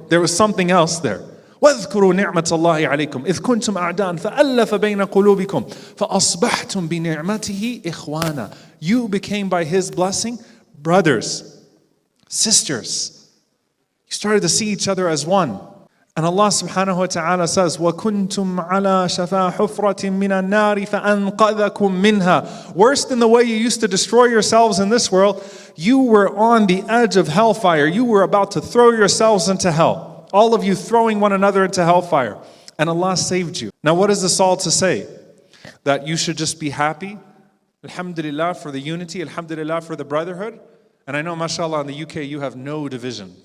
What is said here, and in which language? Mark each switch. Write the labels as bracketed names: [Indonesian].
[English] There was something else there. [Arabic] وَاذْكُرُوا نِعْمَةَ اللَّهِ عَلَيْكُمْ إِذْ كُنْتُمْ أَعْدَاءً فَأَلَّفَ بَيْنَ قُلُوبِكُمْ فَأَصْبَحْتُمْ بِنِعْمَتِهِ إِخْوَانًا. [English] You became by His blessing brothers, sisters. You started to see each other as one. And Allah subhanahu wa ta'ala says, [Arabic] وَكُنْتُمْ عَلَى شَفَا حُفْرَةٍ مِّنَ النَّارِ فَأَنْقَذَكُمْ مِنْهَا. [English] Worse than the way you used to destroy yourselves in this world, you were on the edge of hellfire. You were about to throw yourselves into hell. All of you throwing one another into hellfire. And Allah saved you. Now what is this all to say? That you should just be happy? Alhamdulillah for the unity, alhamdulillah for the brotherhood. And I know, mashallah, in the UK you have no division.